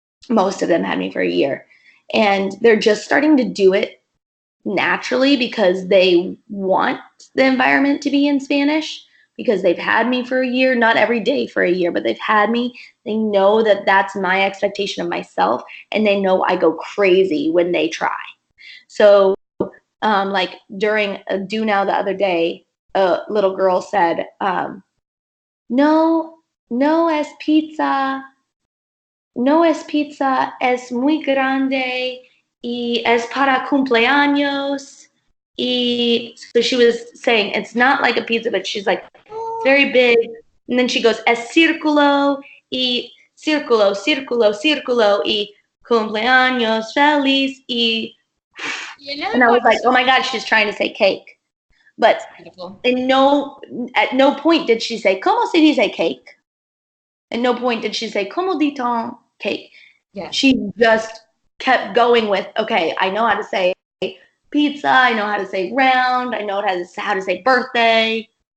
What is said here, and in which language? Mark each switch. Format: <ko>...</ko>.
<en>Most of them had me for a year. And they're just starting to do it naturally because they want the environment to be in Spanish, because they've had me for a year, not every day for a year, but they've had me. They know that that's my expectation of myself, and they know I go crazy when they try. So like during a do now the other day, a little girl said, no,</en> <es>no es pizza, no es pizza, es muy grande y es para cumpleaños.</es> <en>So she was saying it's not like a pizza, but she's like, it's very big.</en> <es>And then she goes, es círculo y círculo, círculo, círculo y cumpleaños feliz y.</es> <en>And I was like, oh my God, she's trying to say cake. But at no point did she say,</en> <es>¿Cómo se dice cake?</es> <en>At no point did she say,</en> <es>¿Cómo dit-on cake?</es> <en>Yeah. She just kept going with, okay, I know how to say pizza, I know how to say round, I know how to say birthday.</en>